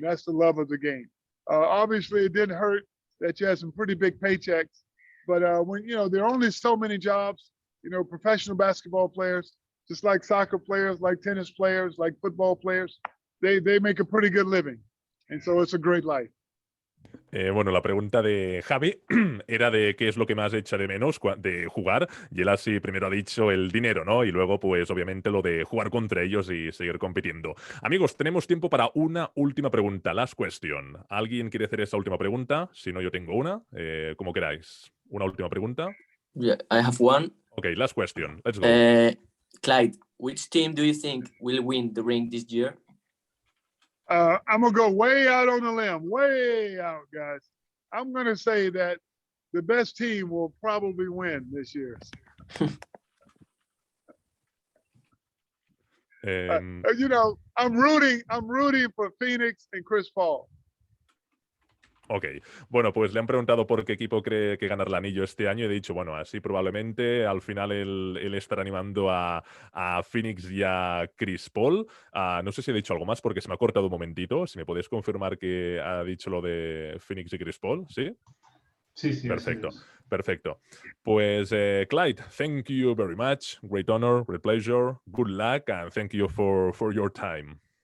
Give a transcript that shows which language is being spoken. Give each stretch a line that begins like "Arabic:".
English: That's the love of the game. Obviously, it didn't hurt that you had some pretty big paychecks, but when, you know, there are only so many jobs, you know, professional basketball players, just like soccer players, like tennis players, like football players, they make a pretty good living. And so it's a great life.
Spanish: Bueno, la pregunta de Javi era de qué es lo que más echa de menos de jugar, y él así primero ha dicho el dinero, ¿no? Y luego, pues obviamente lo de jugar contra ellos y seguir compitiendo. Amigos, tenemos tiempo para una última pregunta,
English: last question.
Spanish: ¿Alguien quiere hacer esa última pregunta? Si no, yo tengo una, como queráis. ¿Una última pregunta?
English: Yeah, I have one. Okay, last question. Let's go. Clyde, which team do you think will win the ring this year? I'm going to go way out on a limb, way out, guys. I'm going to say that the best team will probably win this year. You know, I'm rooting for Phoenix and Chris Paul.
Spanish: Ok, bueno, pues le han preguntado por qué equipo cree que ganará el anillo este año y he dicho, bueno, así probablemente al final él estará animando a Phoenix y a Chris Paul. No sé si he dicho algo más porque se me ha cortado un momentito. Si me podéis confirmar que ha dicho lo de Phoenix y Chris Paul, ¿sí? Sí. Perfecto, perfecto.
English: Pues Clyde, thank you very much. Great honor, great pleasure. Good luck and thank you for your time.